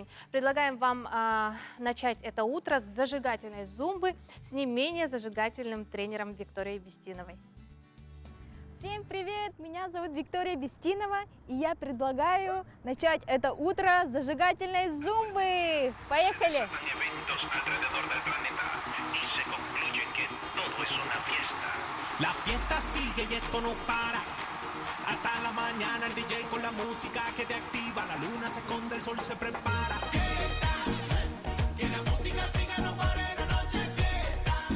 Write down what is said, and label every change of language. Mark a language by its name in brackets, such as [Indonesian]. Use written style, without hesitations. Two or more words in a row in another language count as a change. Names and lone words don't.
[Russian] Предлагаем вам начать это утро с зажигательной зумбы с не менее зажигательным тренером Викторией Бестиновой. Всем привет! Меня зовут Виктория Бестинова, и я предлагаю начать это утро с зажигательной зумбы. Поехали! [Spanish] La fiesta sigue y esto no para. Hasta la mañana el DJ con la música que te activa. La luna se esconde, el sol se prepara. Fiesta, que la música siga, no pare, la noche es fiesta.